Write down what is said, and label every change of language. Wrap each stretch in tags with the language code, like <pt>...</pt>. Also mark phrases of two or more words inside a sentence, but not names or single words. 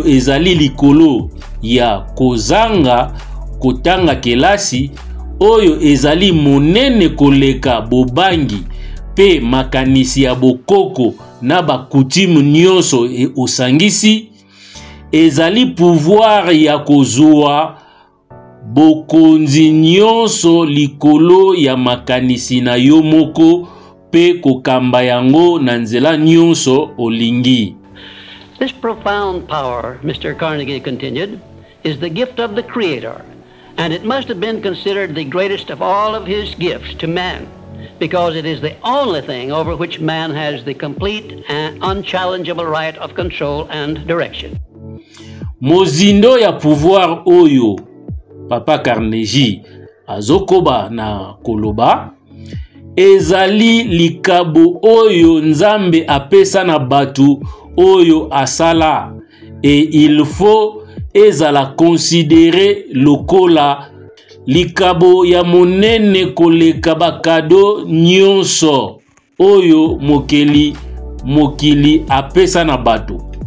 <ln>ezali likolo ya kozanga kotanga kelasi, oyo ezali monene koleka bobangi pe makanisi ya bokoko na bakutimu nyonso osangisi, ezali pouvoir ya kozwa bokonzi nyonso likolo ya makanisi na yo moko pe kokamba yango na nzela nyonso olingi.</ln> <en>This profound power, Mr. Carnegie continued, is the gift of the Creator, and it must have been considered the greatest of all of his gifts to man, because it is the only thing over which man has the complete and unchallengeable right of control and direction.</en> <ln>Mozindo ya pouvoir oyo Papa Carnegie azokoba na koloba ezali likabo oyo Nzambe apesa na batu oyo asala,</ln> <fr>et il faut</fr> <ln>ezala considérer lokola likabo ya monene koleka bakado nyonso oyo mokili apesa na batu,</ln>